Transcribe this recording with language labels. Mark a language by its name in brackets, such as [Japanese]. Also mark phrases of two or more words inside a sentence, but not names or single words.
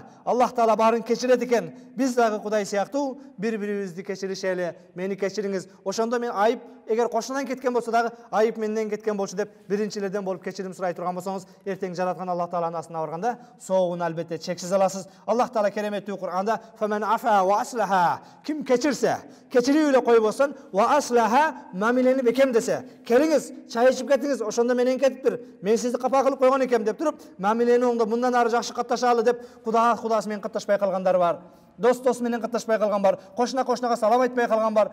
[Kyrgyz] Аллах Таала баарын кечирет экен. Биз дагы Кудай сыяктуу бири-бирибизди кечиришели. Мени кечириңиз. Ошондо мен айып, эгер кошунан кеткен болсо дагы айып менден кеткен болчу деп биринчилерден болуп кечирим сурай турган болсоңуз, эртең жараткан Аллах Тааланын астына барганда соогун албетте чексиз аласыз. Аллах Таала кереметтүү Кур'анда [Arabic] "فمن عفا وأصلح" [Kyrgyz] ким кечирсе, кечирип эле койбосун, [Arabic] وأصلح [Kyrgyz] мамилени бекемдесе, келиңиз, чай ичип кетиңиз, ошондо менен кетиптир. Мен сизди капа кылып койгон экем деп туруп, мамилени оңдо мындан ары жакшы катташалы деп кудасы менен катташпай калгандар бар. Дос менен катташпай калган бар. Кошунага салам айтпай калган бар.